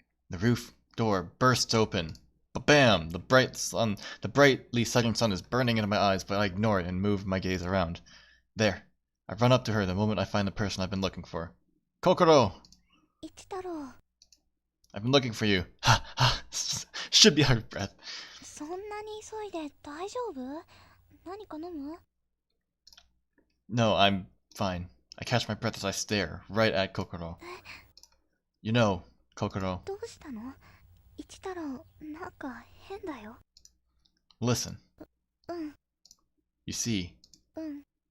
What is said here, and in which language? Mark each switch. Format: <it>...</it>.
<en>The roof door bursts open. Ba-bam! The brightly setting sun is burning into my eyes, but I ignore it and move my gaze around. There. I run up to her the moment I find the person I've been looking for. Kokoro!</en> <ja>一太郎、</ja> <en>I've been looking for you. Ha ha! Should be out of breath.</en> <ja>そんなに急いで大丈夫？何か飲む？</ja> <en>No, I'm fine. I catch my breath as I stare right at Kokoro. You know, Kokoro,</en> <ja>どうしたの？一太郎、なんか変だよ。</ja> <en>listen.</en> <ja>うん、</ja> <en>You see.</en> <ja>うん。</ja>